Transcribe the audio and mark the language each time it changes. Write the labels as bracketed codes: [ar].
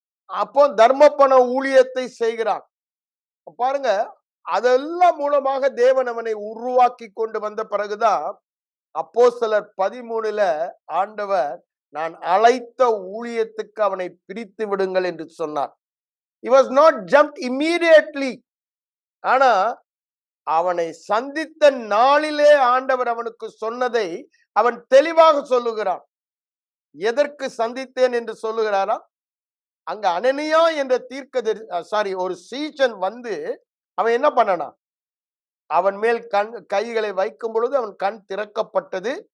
[ta] அப்போ தர்மப்பண ஊழியத்தை செய்கிறான். பாருங்க, அதெல்லாம் மூலமாக தேவன் அவனை உருவாக்கி கொண்டு வந்த பிறகுதான் அப்போஸ்தலர் 13ல ஆண்டவர், நான் அழைத்த ஊழியத்துக்கு அவனை பிரித்து விடுங்கள் என்று சொன்னார். [en] He was not jumped immediately. [ta] ஆனா அவனை சந்தித்த நாளிலே ஆண்டவர் அவனுக்கு சொன்னதை அவன் தெளிவாக சொல்லுகிறான். எதற்கு சந்தித்தேன் என்று சொல்லுகிறாரா? அங்க அனனியா என்ற ஒரு சீஷன் வந்து அவன் என்ன பண்ணனா, அவன் மேல் கைகளை வைக்கும் பொழுது அவன் கண் திறக்கப்பட்டது.